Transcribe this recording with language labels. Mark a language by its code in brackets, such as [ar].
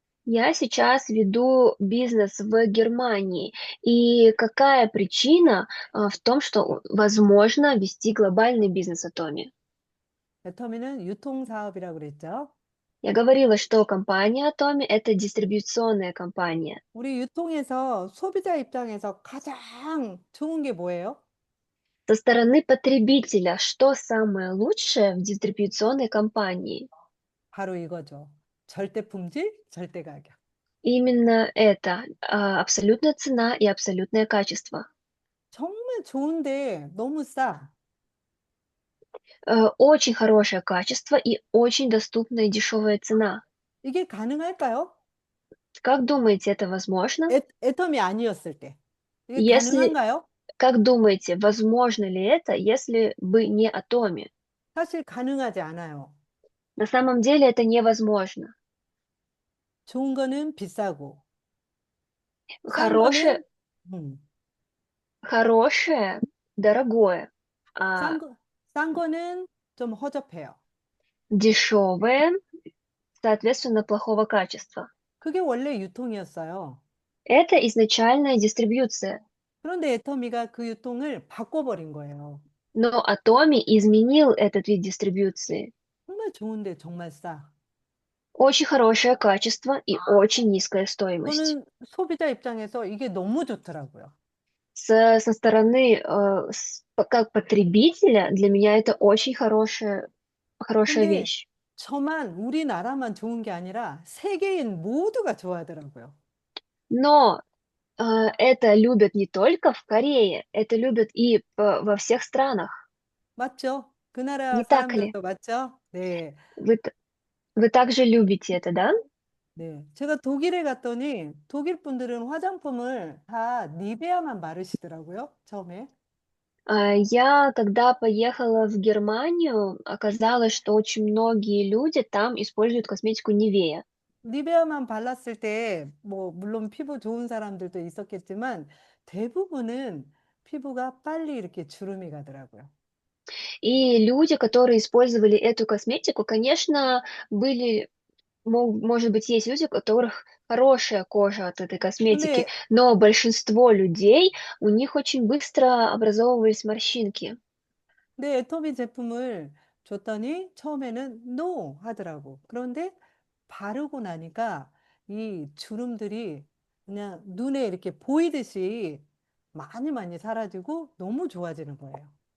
[ru] Я сейчас веду бизнес в Германии. И какая причина в том, что возможно вести глобальный бизнес Atomi? [ko] 애터미는 유통 사업이라고 그랬죠. [ru] Я говорила, что компания Atomi– это дистрибьюционная компания. [ko] 우리 유통에서 소비자 입장에서 가장 좋은 게 뭐예요? [ru] Со стороны потребителя, что самое лучшее в дистрибьюционной компании? [ko] 바로 이거죠. 절대 품질, 절대 가격. [ru] Именно это абсолютная цена и абсолютное качество. [ko] 정말 좋은데 너무 싸. [ru] Очень хорошее качество и очень доступная и дешевая цена. [ko] 이게 가능할까요? [ru] Как думаете, это возможно? [ko] 애터미 아니었을 때. 이게 [ru] Если, [ko] 가능한가요? [ru] как думаете, возможно ли это, если бы не Atomi? [ko] 사실 가능하지 않아요. [ru] На самом деле это невозможно. [ko] 좋은 거는 비싸고, 싼 [ru] Хорошее, [ko] 거는, 음, [ru] хорошее, дорогое, а [ko] 싼 거는 좀 허접해요. [ru] дешевое, соответственно, плохого качества. [ko] 그게 원래 유통이었어요. [ru] Это изначальная дистрибьюция. [ko] 그런데 애터미가 그 유통을 바꿔버린 거예요. [ru] Но Atomi изменил этот вид дистрибьюции. [ko] 정말 좋은데 정말 싸. [ru] Очень хорошее качество и очень низкая стоимость. [ko] 저는 소비자 입장에서 이게 너무 좋더라고요. [ru] Со стороны, как потребителя, для меня это очень хорошая [ko] 근데 [ru] вещь. [ko] 우리나라만 좋은 게 아니라 세계인 모두가 좋아하더라고요. [ru] Но это любят не только в Корее, это любят и во всех странах. [ko] 맞죠? 그 나라 [ru] Не так ли? [ko] 사람들도 맞죠? 네. [ru] Вы, Вы также любите это, да? [ko] 네. 제가 독일에 갔더니 독일 분들은 화장품을 다 니베아만 바르시더라고요, 처음에. [ru] Я, когда поехала в Германию, оказалось, что очень многие люди там используют косметику Nivea. [ko] 니베아만 발랐을 때, 뭐, 물론 피부 좋은 사람들도 있었겠지만, 대부분은 피부가 빨리 이렇게 주름이 가더라고요. [ru] И люди, которые использовали эту косметику, конечно, были, может быть, есть люди, у которых хорошая кожа от этой косметики, [ko] 근데, [ru] но большинство людей, у них очень быстро образовывались морщинки. [ko] 내 애터미 제품을 줬더니 처음에는 NO 하더라고. 그런데 바르고 나니까 이 주름들이 그냥 눈에 이렇게 보이듯이 많이 많이 사라지고 너무 좋아지는 거예요.